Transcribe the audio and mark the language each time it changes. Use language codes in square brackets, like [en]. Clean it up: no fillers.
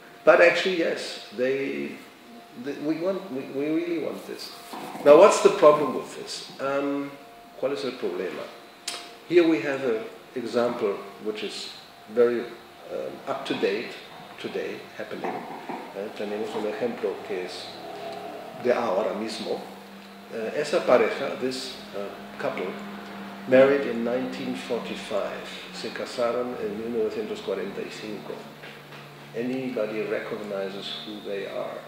[en] But actually, yes, we really want this. Now, what's the problem with this? [es] ¿Cuál es el problema? [en] Here we have an example which is very up to date today, happening. [es] Tenemos un ejemplo que es de ahora mismo. Esa pareja, [en] this couple, married in 1945. [es] Se casaron en 1945. [en] Anybody recognizes who they are?